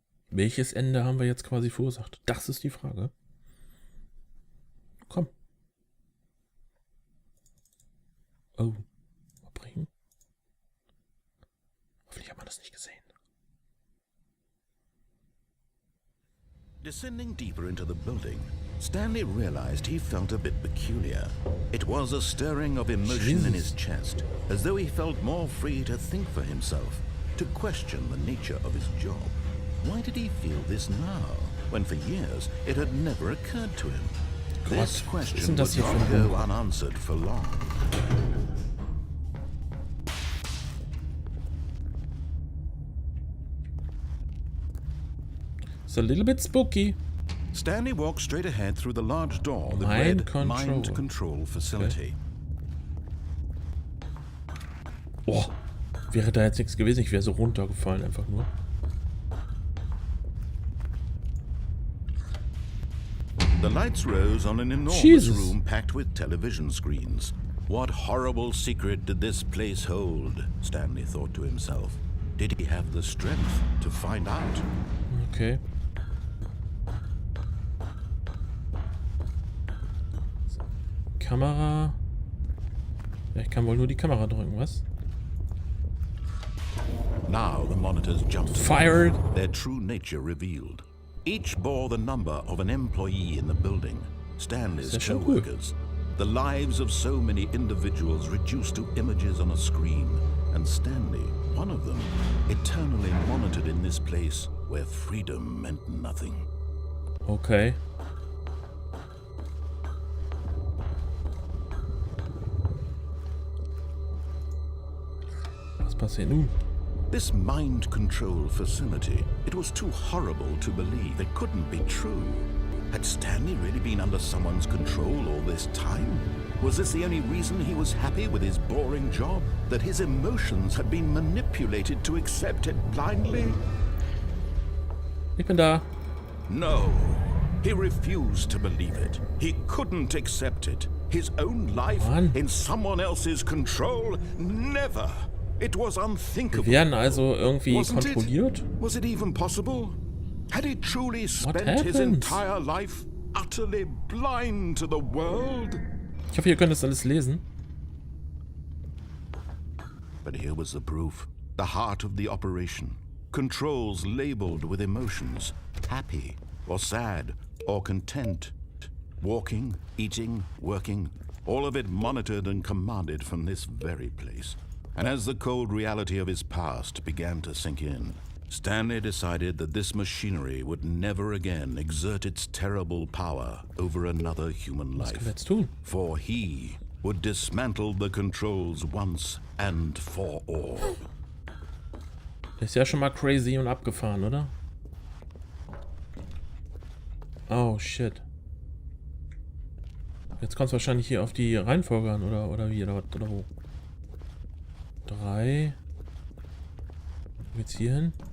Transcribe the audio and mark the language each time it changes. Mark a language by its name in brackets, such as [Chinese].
[German] Welches Ende haben wir jetzt quasi verursacht? Das ist die Frage. Komm. Oh. Abbrechen. Hoffentlich hat man das nicht gesehen. [English] Descending deeper into the building, Stanley realized he felt a bit peculiar. It was a stirring of emotion in his chest, as though he felt more free to think for himself, to question the nature of his job. Why did he feel this now, when for years it had never occurred to him? This question would not go unanswered for long. It's a little bit spooky. Stanley walked straight ahead through the large door that read Mind Control Facility. [German] Boah, wäre da jetzt nichts gewesen, ich wäre so runtergefallen einfach nur. [English] The lights rose on an enormous room packed with television screens. What horrible secret did this place hold? Stanley thought to himself. Did he have the strength to find out? Okay. [German] Kamera. Ja, ich kann wohl nur die Kamera drücken, was? [English] Now the monitors jumped. Fired. Their true nature revealed. Each bore the number of an employee in the building. Stanley's co-workers. The lives of so many individuals reduced to images on a screen. And Stanley, one of them, eternally monitored in this place where freedom meant nothing. Okay. [German] Was passiert nun? [English] This mind control facility, it was too horrible to believe. It couldn't be true. Had Stanley really been under someone's control all this time? Was this the only reason he was happy with his boring job? That his emotions had been manipulated to accept it blindly? [German] Ich bin da. [English] No. He refused to believe it. He couldn't accept it. His own life in someone else's control? Never. It was unthinkable. [German] Wir werden also irgendwie kontrolliert? [English] Was it even possible? Had he truly spent his entire life utterly blind to the world? [German] Ich hoffe, ihr könnt das alles lesen. [English] But here was the proof. The heart of the operation. Controls labeled with emotions. Happy or sad or content. Walking, eating, working. All of it monitored and commanded from this very place. And as the cold reality of his past began to sink in, Stanley decided that this machinery would never again exert its terrible power over another human life. For he would dismantle the controls once and for all. [German] Das ist ja schon mal crazy und abgefahren, oder? [English] Oh, shit. [German] Jetzt kommt es wahrscheinlich hier auf die Reihenfolge an, oder wie, oder wo? 3. Wo geht's hier hin?